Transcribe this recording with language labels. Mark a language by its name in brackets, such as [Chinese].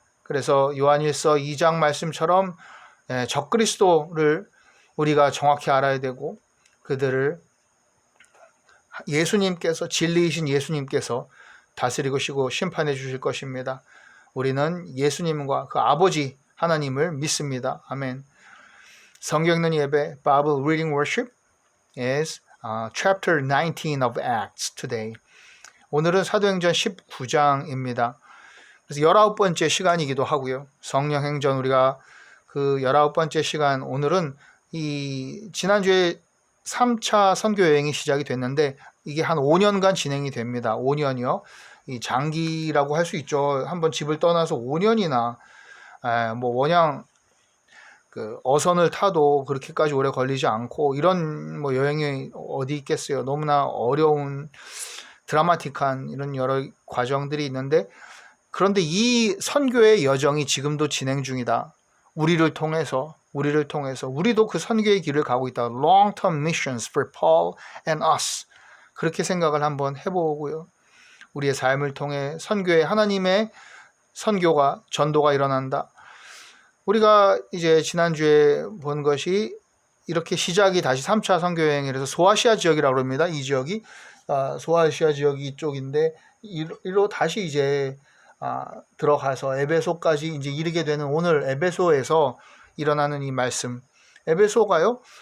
[Korean] 그래서 요한일서 2장 말씀처럼 적그리스도를 우리가 정확히 알아야 되고 그들을 예수님께서 진리이신 예수님께서 다스리시고 심판해 주실 것입니다. 우리는 예수님과 그 아버지 하나님을 믿습니다. 아멘. 성경 읽는 예배 [English] Bible Reading Worship is chapter 19 of Acts today. [Korean] 오늘은 사도행전 19장입니다. 그래서 19번째 시간이기도 하고요. 성령행전 우리가 그 19번째 시간 오늘은 이 지난주에 3차 선교 여행이 시작이 됐는데 이게 한 5년간 진행이 됩니다. 5년이요. 이 장기라고 할 수 있죠. 한번 집을 떠나서 5년이나 뭐 원양 그 어선을 타도 그렇게까지 오래 걸리지 않고 이런 뭐 여행이 어디 있겠어요. 너무나 어려운 드라마틱한 이런 여러 과정들이 있는데 그런데 이 선교의 여정이 지금도 진행 중이다. 우리를 통해서 우리도 그 선교의 길을 가고 있다. [English] Long-term missions for Paul and us. [Korean] 그렇게 생각을 한번 해보고요. 우리의 삶을 통해 선교의 하나님의 선교가 전도가 일어난다. 우리가 이제 지난주에 본 것이 이렇게 시작이 다시 3차 선교 여행이라서 소아시아 지역이라고 합니다. 이 지역이 소아시아 지역이 이쪽인데 이로 다시 이제 들어가서 에베소까지 이제 이르게 되는 오늘 에베소에서 일어나는 이 말씀. 에베소가요.